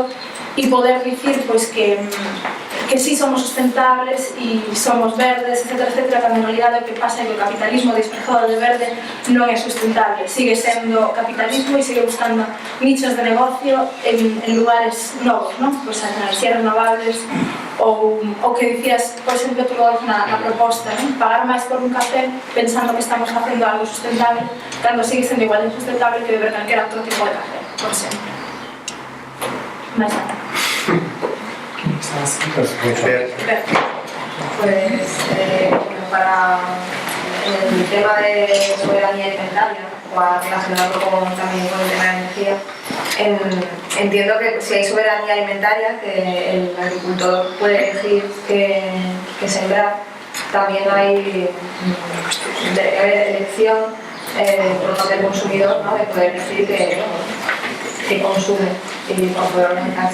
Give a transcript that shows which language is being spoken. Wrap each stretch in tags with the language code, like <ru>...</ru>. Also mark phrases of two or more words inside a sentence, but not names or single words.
<gl>e poder dicir que sí somos sustentables e somos verdes, etcétera, cando en realidade o que pasa é que o capitalismo disfrazado de verde non é sustentable, sigue sendo capitalismo e sigue buscando nichos de negocio en lugares novos, pois as enerxías renovables ou o que dicías, por exemplo, tú na proposta, pagar máis por un café pensando que estamos facendo algo sustentable cando sigue sendo igual de insustentable que beber calquera outro tipo de café, por exemplo. Mais nada.</gl> <es>Pues para el tema de soberanía alimentaria, para relacionarlo también con el tema de energía, entiendo que si hay soberanía alimentaria, que el agricultor puede elegir qué sembrar, también hay elección por parte del consumidor, de poder elegir qué consume y por poder organizarse.</es>